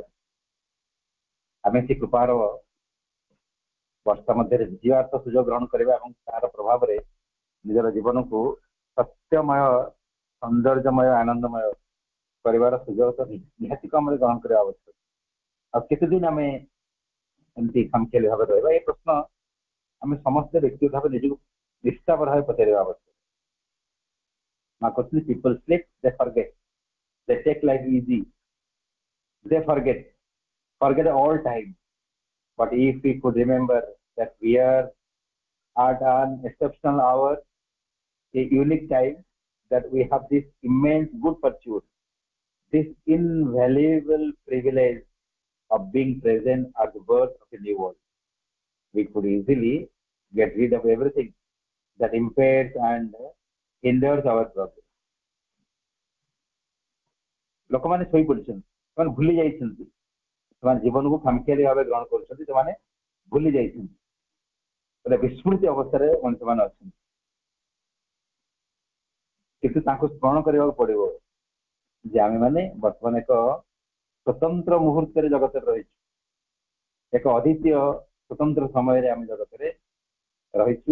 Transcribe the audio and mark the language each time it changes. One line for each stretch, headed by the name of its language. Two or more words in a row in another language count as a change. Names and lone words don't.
Odia: ଆମେ ସେ କୃପାର ବର୍ଷା ମଧ୍ୟରେ ଯିବାର ତ ସୁଯୋଗ ଗ୍ରହଣ କରିବା ଏବଂ ତାର ପ୍ରଭାବରେ ନିଜର ଜୀବନକୁ ସତ୍ୟମୟ, ସୌନ୍ଦର୍ଯ୍ୟମୟ, ଆନନ୍ଦମୟ କରିବାର ସୁଯୋଗ ତ ନିହାତି କମରେ ଗ୍ରହଣ କରିବା ଆବଶ୍ୟକ। ଆଉ କେତେଦିନ ଆମେ ଏମିତି ଖାମଖିଆଲି ଭାବରେ ରହିବା? ଏ ପ୍ରଶ୍ନ ଆମେ ସମସ୍ତେ ବ୍ୟକ୍ତିଗତ ଭାବେ ନିଜକୁ ନିଷ୍ଠାପର ଭାବେ ପଚାରିବା ଆବଶ୍ୟକ। ମା କହୁଛନ୍ତି
English: people sleep, they forget, they take life easy, they forget all time. But if we could remember that we are at an exceptional hour, a unique time, that we have this immense good fortune, this invaluable privilege of being present at the birth of a new world, we could easily get rid of everything that impairs and hinders our progress.
Odia: ଲୋକମାନେ ଶୋଇପଡ଼ିଛନ୍ତି, ସେମାନେ ଭୁଲି ଯାଇଛନ୍ତି, ସେମାନେ ଜୀବନକୁ ଖାମଖିଆଲି ଭାବେ ଗ୍ରହଣ କରୁଛନ୍ତି, ସେମାନେ ଭୁଲି ଯାଇଛନ୍ତି, ଗୋଟେ ବିସ୍ମୃତି ଅବସ୍ଥାରେ ମଣିଷମାନେ ଅଛନ୍ତି। କିନ୍ତୁ ତାଙ୍କୁ ସ୍ମରଣ କରିବାକୁ ପଡିବ ଯେ ଆମେମାନେ ବର୍ତ୍ତମାନ ଏକ ସ୍ୱତନ୍ତ୍ର ମୁହୂର୍ତ୍ତରେ ଜଗତରେ ରହିଛୁ, ଏକ ଅଦ୍ୱିତୀୟ ସ୍ୱତନ୍ତ୍ର ସମୟରେ ଆମେ ଜଗତରେ ରହିଛୁ।